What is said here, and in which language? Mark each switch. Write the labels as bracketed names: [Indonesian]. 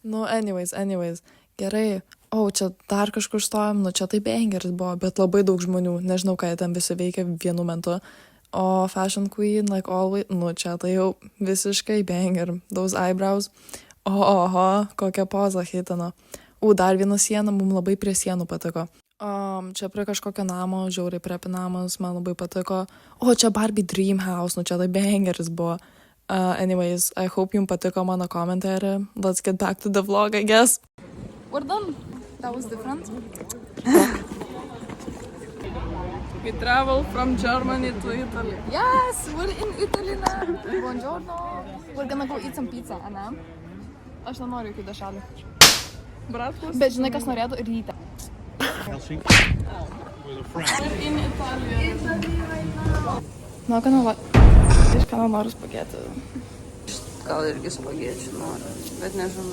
[Lithuanian] anyways, gerai, čia dar kažkur stovim, čia tai bangeris buvo, bet labai daug žmonių, nežinau, ką jie ten visi veikia vienu metu, [English] fashion queen, like always, [Lithuanian] čia tai jau visiškai banger, [English] those eyebrows, [Lithuanian] kokia poza hitino, dar viena siena, mums labai prie sienų patiko. Čia prie kažkokio namo, žiauriai prepi namas, man labai patiko. Čia Barbie Dream House, čia tai bangeris buvo. [English] Anyways, I hope [Lithuanian] jums patiko mano komentarė. [English] Let's get back to the vlog, I guess. We're done. That was different. We travel from Germany to Italy. Yes, we're in Italy now. [Italian] Buongiorno. [English] We're gonna go eat some pizza, ane? [Lithuanian] Aš nenoriu jokių dešalių. Bratkus. Bet žinai, kas norėtų ryte. [English] In Italy. [Lithuanian] Nu, iš ką noriu spagėti. Gal irgi spagėčių noriu, bet nežinau.